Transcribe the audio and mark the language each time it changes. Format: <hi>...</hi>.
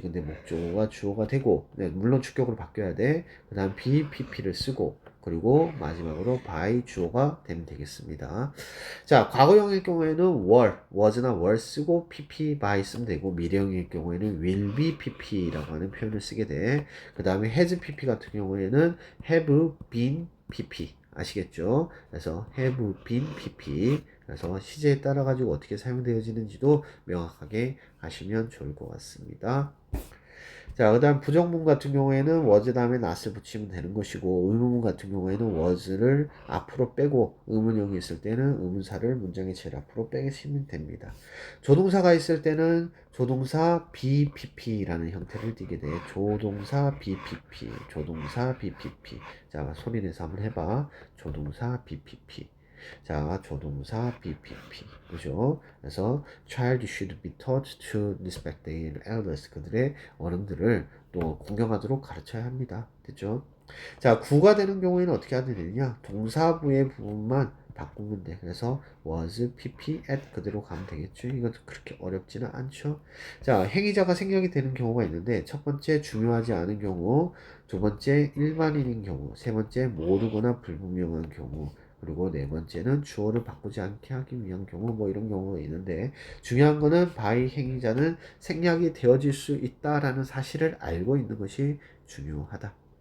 <ko>근데 목적어가 주어가 되고, 네, 물론 주격으로 바뀌어야 돼. 그 다음 BPP를 쓰고, 그리고 마지막으로 by 주어가 되면 되겠습니다. 자, 과거형일 경우에는 was나 were 쓰고 pp by 쓰면 되고, 미래형일 경우에는 will be pp라고 하는 표현을 쓰게 돼. 그 다음에 has pp 같은 경우에는 have been pp. 아시겠죠? 그래서 have been pp. 그래서 시제에 따라 가지고 어떻게 사용되어지는지도 명확하게 아시면 좋을 것 같습니다. 자, 그 다음 부정문 같은 경우에는 was 다음에 not을 붙이면 되는 것이고, 의문문 같은 경우에는 was를 앞으로 빼고, 의문형이 있을 때는 의문사를 문장의 제일 앞으로 빼시면 됩니다. 조동사가 있을 때는 조동사 BPP라는 형태를 띠게 돼. 조동사 BPP, 조동사 BPP. 자, 소리 내서 한번 해봐. 조동사 BPP. 자, 조동사 BPP. 그죠?</ko> <en>그래서 child should be taught to respect their elders.</en> <ko>그들의 어른들을 또 공경하도록 가르쳐야 합니다. 됐죠? 자, 구가 되는 경우에는 어떻게 하면 되느냐? 동사부의 부분만 바꾸면 돼. 그래서 was, pp, at 그대로 가면 되겠죠. 이건 그렇게 어렵지는 않죠. 자, 행위자가 생략이 되는 경우가 있는데 첫 번째 중요하지 않은 경우, 두 번째 일반인인 경우, 세 번째 모르거나 불분명한 경우, 그리고 네 번째는 주어를 바꾸지 않게 하기 위한 경우, 뭐 이런 경우가 있는데, 중요한 거는 by 행위자는 생략이 되어질 수 있다라는 사실을 알고 있는 것이 중요하다.</ko>